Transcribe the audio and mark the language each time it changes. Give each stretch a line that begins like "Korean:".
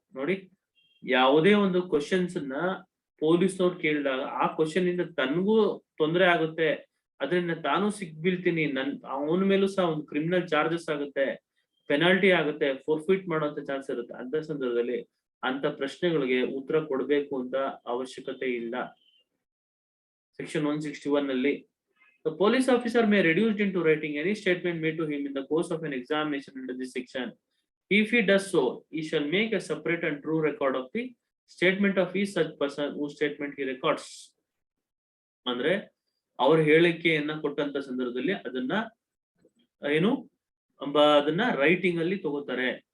Kannada: ನೋಡಿ, ಯಾವುದೇ ಒಂದು ಕ್ವಶನ್ಸ್ ಅನ್ನ ಪೊಲೀಸ್ನವ್ರು ಕೇಳಿದಾಗ ಆ ಕ್ವಶನ್ ಇಂದ ತನ್ಗೂ ತೊಂದರೆ ಆಗುತ್ತೆ, ಅದರಿಂದ ತಾನು ಸಿಕ್ಬೀಳ್ತೀನಿ, ಅವನ ಮೇಲೂ ಸಹ ಒಂದು ಕ್ರಿಮಿನಲ್ ಚಾರ್ಜಸ್ ಆಗುತ್ತೆ, ಪೆನಾಲ್ಟಿ ಆಗುತ್ತೆ, ಫೋರ್ಫಿಟ್ ಮಾಡುವಂತ ಚಾನ್ಸ್ ಇರುತ್ತೆ. ಅಂತ ಸಂದರ್ಭದಲ್ಲಿ ಅಂತ ಪ್ರಶ್ನೆಗಳಿಗೆ ಉತ್ತರ ಕೊಡಬೇಕು ಅಂತ ಅವಶ್ಯಕತೆ ಇಲ್ಲ.
English: Section 161 ನಲ್ಲಿ the police officer may reduce into writing any statement made to him in the course of an examination under this section. If he does so, he shall make a separate and true record of the statement of each such person whose statement he records.
Kannada: ಅಂದ್ರೆ ಅವ್ರ ಹೇಳಿಕೆಯನ್ನ ಕೊಟ್ಟಂತ ಸಂದರ್ಭದಲ್ಲಿ ಅದನ್ನ ಅದನ್ನ writing ಅಲ್ಲಿ ತಗೋತಾರೆ.